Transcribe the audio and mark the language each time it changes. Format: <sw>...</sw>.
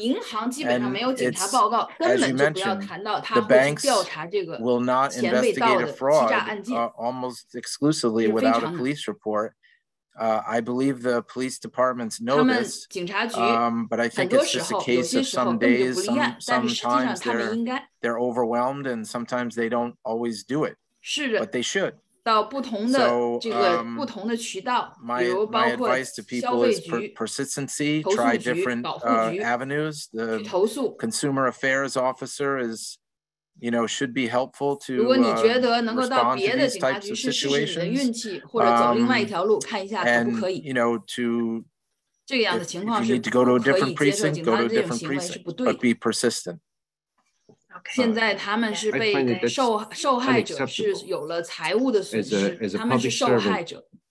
<en>And it's, as you mentioned, the banks will not investigate a fraud almost exclusively without a police report. I believe the police departments know this, but I think it's just a case of some days, sometimes they're overwhelmed and sometimes they don't always do it, but they should.</en> <zh>到不同的这个不同的渠道，比如包括消费局、投诉局、保护局、投诉。</zh> <en>Consumer affairs officer is, you know, should be helpful to</en> <zh>如果你觉得能够到别的警察局试试你的运气，或者走另外一条路，看一下可不可以。</zh> <en>You know, to</en> <zh>这样的情况是不可以接受，警察这种行为是不对的。</zh> <en>But be persistent.</en> <zh>现在他们是被受害者是有了财务的损失，他们是受害者。</zh>